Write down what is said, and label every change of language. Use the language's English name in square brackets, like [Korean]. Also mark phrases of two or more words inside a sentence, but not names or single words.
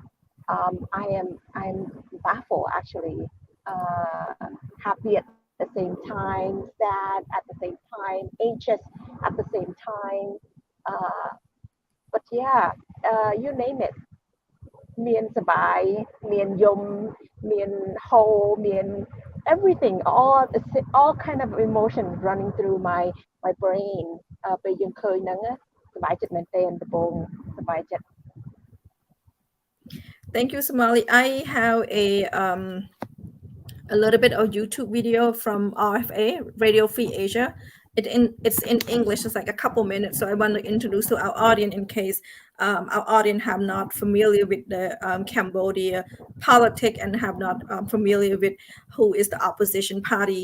[English] I'm baffled, actually, happy at the same time, sad at the same time, anxious at the same time. But yeah, you name it. [Khmer] មានសប្បាយ មានយំ មានហូ មាន [English] everything, all kind of emotions running through my brain. [Khmer] ពេលយើងឃើញហ្នឹងសប្បាយចិត្តមែនទែនដំបូងសប្បាយចិត្ត [English] Thank you, Somaly. I have a little bit of YouTube video from RFA, Radio Free Asia. It's in English. It's like a couple minutes. So I want to introduce to our audience in case our audience have not familiar with the Cambodia politics and have not familiar with who is the opposition party.